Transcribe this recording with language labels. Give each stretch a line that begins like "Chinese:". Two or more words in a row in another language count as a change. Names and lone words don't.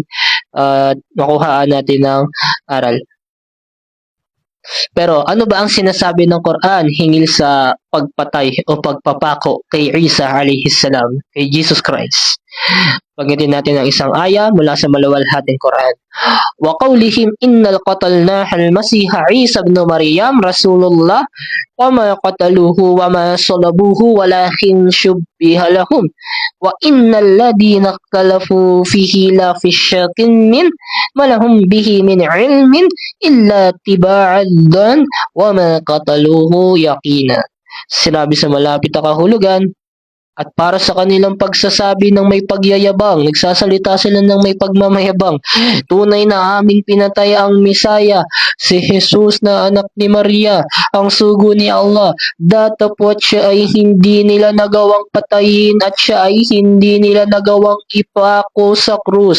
Filipino: Makuhaan natin ng aral. Pero ano ba ang sinasabi ng Quran hinggil sa pagpatay o pagpapako kay Isa
Arabic: عليه السلام,
Filipino: kay Jesus Christ? Banggitin natin ang isang aya mula sa maluwalhating Quran.
Arabic: وقولهم إنا قتلنا المسيح عيسى ابن مريم رسول الله وما قتلوه وما صلبوه ولكن شبه لهم وإن الذين اختلفوا فيه لفي شك من ما لهم به من علم إلا اتباع الظن وما قتلوه يقينا.
Filipino: Sinabi sa malapit na kahulugan, at para sa kanilang pagsasabi ng may pagyayabang, nagsasalita sila ng may pagmamayabang. Tunay na aming pinatay ang Misaya, si Jesus na anak ni Maria, ang sugo ni Allah. Datapot siya ay hindi nila nagawang patayin at siya ay hindi nila nagawang ipako sa krus.